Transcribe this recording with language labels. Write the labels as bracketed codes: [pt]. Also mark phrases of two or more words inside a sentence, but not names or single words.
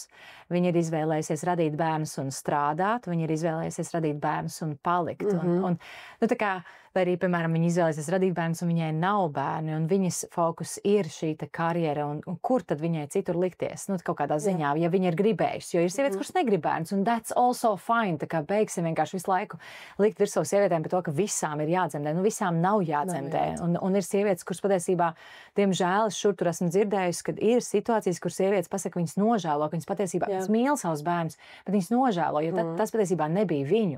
[lv] Viņa ir izvēlējusies radīt bērnus un strādāt, viņa ir izvēlējusies radīt bērnus un palikt. Tā kā, vai arī, piemēram, viņa izvēlēsies radīt bērnus un viņai nav bērni, un viņas fokus ir šī karjera, un kur tad viņai citur likties? Kaut kādā ziņā, ja viņa ir gribējusi, jo ir sievietes, kuras negrib bērnus, un [en] that's also fine, [lv] tā kā beigsim vienkārši visu laiku likt virsū sievietēm par to, ka visām ir jādzemdē, visām nav jādzemdē, un ir sievietes, kuras patiesībā, diemžēl, es šur tur esmu dzirdējusi, kad ir situācijas, kur sievietes pasaka, viņas nožēlo, ka viņas patiesībā mīl savus bērnus, bet viņas nožēlo, jo tas patiesībā nebija viņu.